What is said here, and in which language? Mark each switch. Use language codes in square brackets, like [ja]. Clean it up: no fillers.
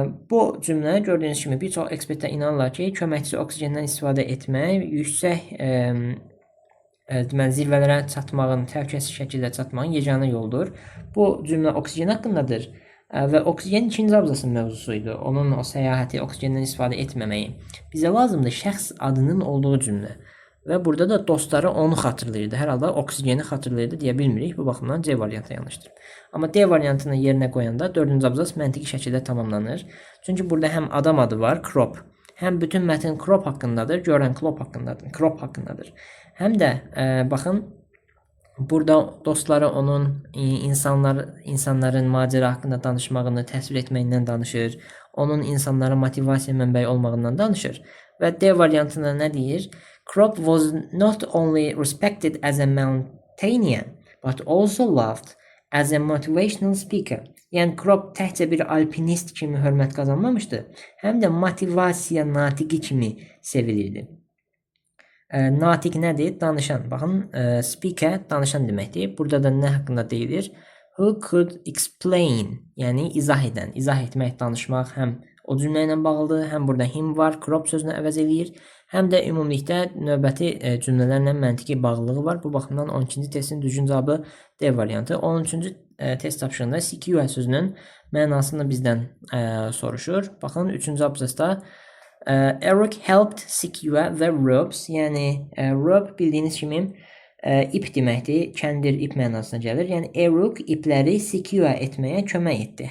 [az] Bu cümlə gördüyünüz kimi bir çox ekspertlər inanırlar ki, köməkçi oksigendən istifadə etmək yüksək zirvələrə çatmağın, təhlükəsiz şəkildə çatmağın yeganə yoldur. Bu cümlə oksigen haqqındadır. Və oksigen ikinci abzasının mövzusuydu. Onun o səyahəti, oksigendən istifadə etməməyi. Bizə lazımdır şəxs adının olduğu cümlə. Və burada da dostları onu xatırlayırdı. Hər halda oksigeni xatırlayırdı deyə bilmirik. Bu baxımdan C variantı yanlışdır. Amma D variantını yerinə qoyanda 4-cü abzas məntiqi şəkildə tamamlanır. Çünki burada həm adam adı var, crop. Həm bütün mətn crop haqqındadır, görən crop haqqındadır. Həm də baxın, burada dostları onun insanların macəra haqqında danışmağını təsvir etməyindən danışır. Onun insanlara motivasiya mənbəyi olmağından danışır. Və D variantında nə deyir? [en] Crop was not only respected as a mountaineer, but also loved as a motivational speaker. [az] Yəni Crop təkcə bir alpinist kimi hörmət qazanmamışdı, həm də motivasiya natiqi kimi sevilirdi. Natiq nədir? Danışan. Baxın, speaker danışan deməkdir. Burada da nə haqqında deyilir? [en] Who could explain, [az] yəni izah edən, izah etmək, danışmaq həm o cümlə ilə bağlıdır, həm burada him var, crop sözünü əvəz eləyir, həm də ümumilikdə növbəti cümlələrlə məntiqi bağlılığı var. Bu baxımdan 12-ci testin düzgün cavabı D variantı. 13-cü test tapşırığında CQA sözünün mənasını bizdən soruşur. Baxın, 3-cü abzasda [en] Eric helped secure the ropes. [az] Yəni rope bildiyiniz kimi ip deməkdir. Kəndir, ip mənasına gəlir. Yəni Eric ipləri secure etməyə kömək etdi.